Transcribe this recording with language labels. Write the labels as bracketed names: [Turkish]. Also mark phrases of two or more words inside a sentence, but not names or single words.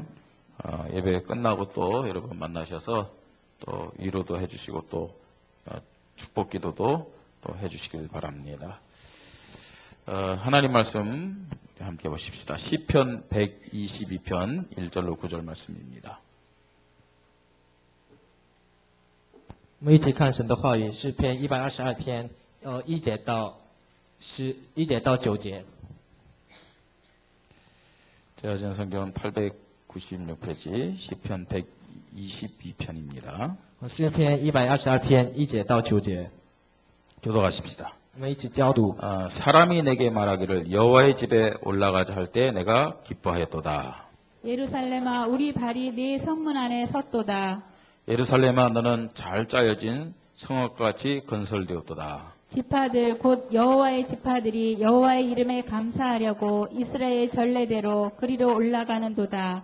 [Korean] 예배 끝나고 또 여러분 만나셔서 또 위로도 해주시고 또 축복 기도도 또 해주시길 바랍니다. 하나님 말씀 함께 보십시다. 시편 122편 1절로 9절 말씀입니다. [Chinese] 我们一起看神的话语，诗篇122篇1节到9节。 [Korean] 제가 성경은 896페이지 시편 122편입니다. [Chinese] 诗篇122篇1节到9节。 [Korean] 교도하십시다. [Chinese] 我们一起交读。 [Korean] 사람이 내게 말하기를 여호와의 집에 올라가자 할 때 내가 기뻐하였도다. 예루살렘아 우리 발이 네 성문 안에 섰도다. 예루살렘아 너는 잘 짜여진 성읍같이 건설되었도다. 지파들 곧 여호와의 지파들이 여호와의 이름에 감사하려고 이스라엘 전례대로 그리로 올라가는도다.